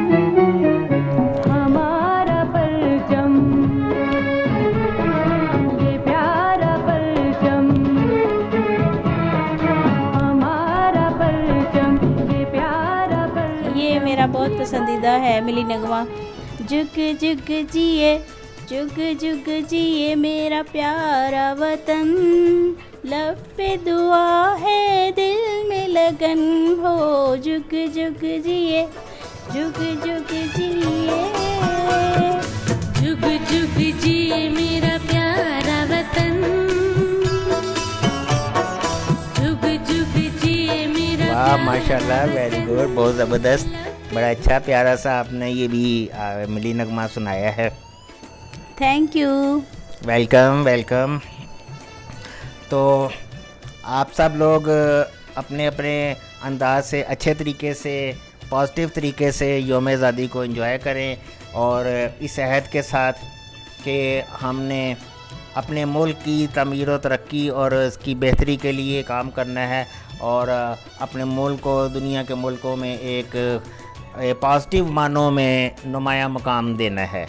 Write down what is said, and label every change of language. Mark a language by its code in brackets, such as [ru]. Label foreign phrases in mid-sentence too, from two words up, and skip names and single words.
[ur] ہمارا پرچم، یہ پیارا پرچم، ہمارا پرچم، یہ پیارا پرچم. یہ میرا بہت پسندیدہ ہے ملی نغمہ. جگ جگ جیے، جگ جگ جیے میرا پیارا وطن، لب پہ دعا ہے دل میں لگن ہو. جگ جگ جیے، جگ جگ جیے، جگ جگ جیے. جیے میرا پیارا وطن، جگ جگ جیے میرا واہ ماشاءاللہ, [en] very good, [ur] بہت زبردست، بڑا اچھا پیارا سا آپ نے یہ بھی ملی نغمہ سنایا ہے. [en] Thank you. Welcome welcome. [ur] تو آپ سب لوگ اپنے اپنے انداز سے اچھے طریقے سے، پازیٹو طریقے سے یوم آزادی کو انجوائے کریں، اور اس عہد کے ساتھ کہ ہم نے اپنے ملک کی تعمیر و ترقی اور اس کی بہتری کے لیے کام کرنا ہے، اور اپنے ملک کو دنیا کے ملکوں میں ایک پازیٹو معنوں میں نمایاں مقام دینا ہے.